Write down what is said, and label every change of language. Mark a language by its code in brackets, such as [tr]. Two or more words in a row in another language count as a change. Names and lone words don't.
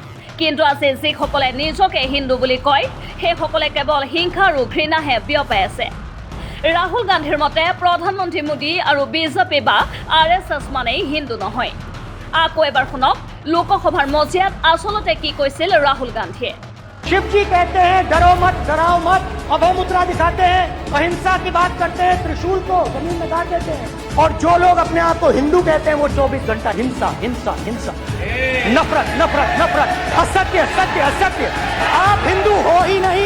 [as] কিন্তু আজি যিসকলে নিজকে হিন্দু বুলি কয় সেইসকলে কেৱল হিংসা আৰু ঘৃণাহে বিয়পাই আছে। ৰাহুল গান্ধীৰ মতে প্ৰধানমন্ত্ৰী মোদী আৰু বিজেপি বা আৰএছএছ মানেই হিন্দু নহয়। আকৌ এবাৰ শুনক লোকসভাৰ মজিয়াত আচলতে কি কৈছিল ৰাহুল গান্ধীয়ে। [hi] शिव जी कहते हैं डरो मत, डराओ मत, अभय मुद्रा दिखाते हैं, अहिंसा की बात करते हैं, त्रिशूल को जमीन में गाड़ देते हैं। और जो लोग अपने आप को हिंदू कहते हैं वो 24 घंटा हिंसा हिंसा हिंसा, नफरत नफरत नफरत, असत्य सत्य असत्य। आप हिंदू हो ही नहीं।